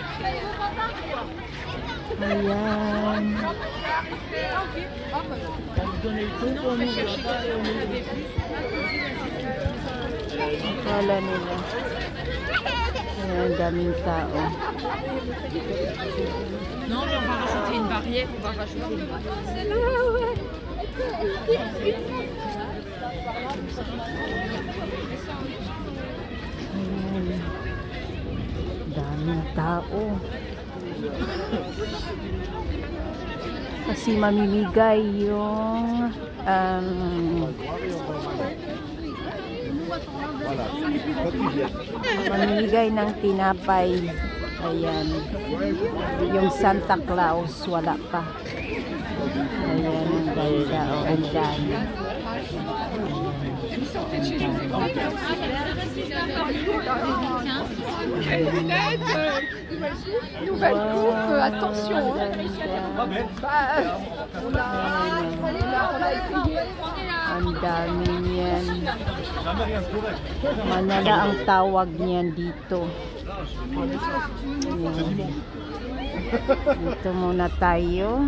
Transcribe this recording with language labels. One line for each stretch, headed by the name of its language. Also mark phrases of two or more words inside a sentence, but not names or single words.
Filipino: Ayan. Kala nila. Ayan, daming tao.
French: Non, mais on va rajouter une barrière. On va rajouter une barrière.
Filipino: Ayan. Daming tao. Kasi mamimigay yung mamimigay ng tinapay. Ayan. Yung Santa Claus wala pa. Ayan, ang ganda. O, ang dami.
French: Nouvelle coupe, attention.
Filipino: Ang dami niyan. Manala ang tawag niyan dito. Dito muna tayo.